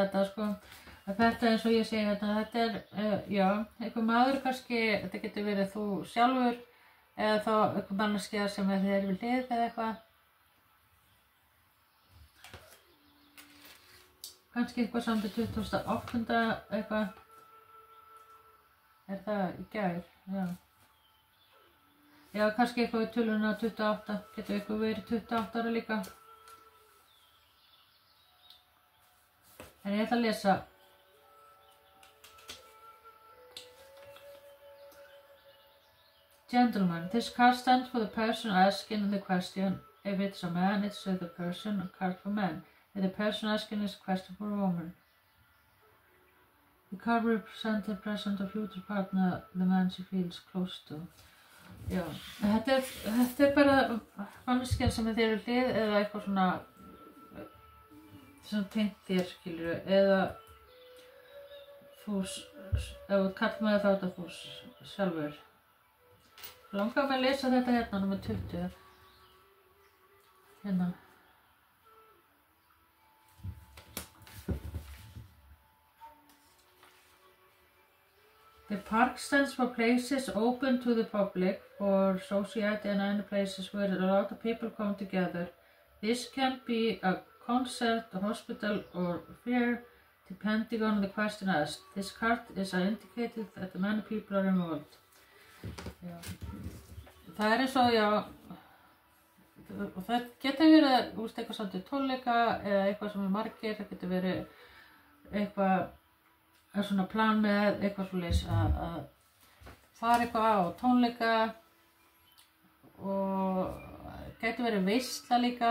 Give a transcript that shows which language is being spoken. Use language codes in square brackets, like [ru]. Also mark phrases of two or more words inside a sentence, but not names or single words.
[is] þetta sko að þetta eins og ég segi þetta er já, einhver maður kannski þetta getur verið þú sjálfur eða þá einhver manneskja sem er þér við hlið eða eitthvað kannski eitthvað samt í 2008 eitthvað er það í gær já, kannski eitthvað við töluna 28 getur eitthvað verið 28 ára líka en ég ætla að lesa [en] Gentlemen, this card stands for the person asking the question. If it's a man, it's the person, a card for men. If the person asking is a question for a woman. The card represents the present or future partner the man she feels close to. [is] Já, þetta er bara manneskjan sem er þér við hlið eða eitthvað svona sem tengt þér, skilur eða þú, ef þú kallt maður þá þetta þú sjálfur. Langar mig að lesa þetta hérna, nummer 20. Hérna. [en] The park stands for places open to the public, for society and any places where a lot of people come together. This can be a concert, a hospital, or fair, depending on the question asked. This card is indicated that many people are involved. [is] Já. Það eins og, já, og það getur verið, eitthvað svolítið tónleika eða eitthvað sem margir, það getur verið eitthvað, svona plan með eitthvað svoleiðis að fara eitthvað á tónleika og getur verið veisla líka.